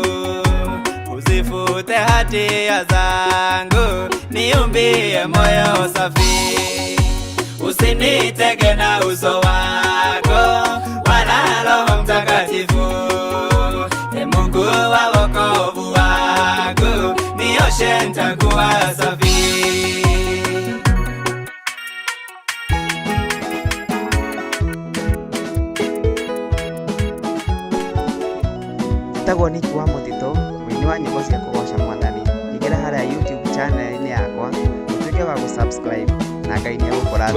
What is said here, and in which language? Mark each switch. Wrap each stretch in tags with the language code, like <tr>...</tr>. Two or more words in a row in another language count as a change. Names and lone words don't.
<sw>Usifute hatia zangu, niumbie moyo safi. Usinitege na uso wako, wala Roho Mtakatifu. Ee Mungu wa wokovu wangu, nioshe nitakuwa safi.</sw> <ki>Njĩtagwo Nick wa Mũtitũ, mũini wa nyĩmbo cia kũgoca Mwathani. Ingĩra harĩa YouTube channel-inĩ yakwa, ũtuĩke wa gũsubscribe na Ngai nĩ egũkũrathima.</ki>